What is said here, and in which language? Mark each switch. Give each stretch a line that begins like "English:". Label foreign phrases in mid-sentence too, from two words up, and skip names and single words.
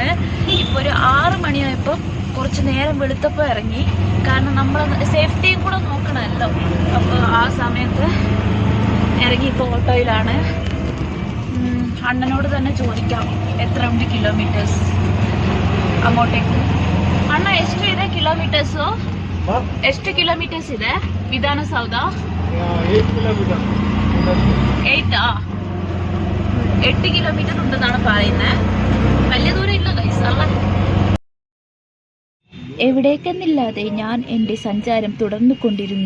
Malayalam: ഇപ്പോൾ ഒരു 6 മണിയായപ്പം കുറച്ച് നേരം വെളുത്തപ്പോൾ ഇറങ്ങി. കാരണം നമ്മൾ സേഫ്റ്റിയും കൂടെ നോക്കണമല്ലോ. അപ്പോൾ ആ സമയത്ത് ഇറങ്ങി. ഇപ്പോൾ ഓട്ടോയിലാണ്. അണ്ണനോട് തന്നെ ചോദിക്കാം എത്ര ഉണ്ട് കിലോമീറ്റേഴ്സ് അങ്ങോട്ടേക്ക്.
Kannada: ಅಣ್ಣ ಎಷ್ಟು ಇದೆ ಕಿಲೋಮೀಟರ್ಸು? ಎಷ್ಟು ಕಿಲೋಮೀಟರ್ಸ್ ಇದೆ ವಿಧಾನಸೌಧ?
Malayalam: 8 കിലോമീറ്റർ ഉണ്ടെന്നാണ് പറയുന്നത്. വലിയ ദൂരം ഇല്ല ഗൈസ്, അല്ല. എവിടേക്കെന്നില്ലാതെ ഞാൻ എൻ്റെ സഞ്ചാരം തുടർന്നു കൊണ്ടിരുന്നു.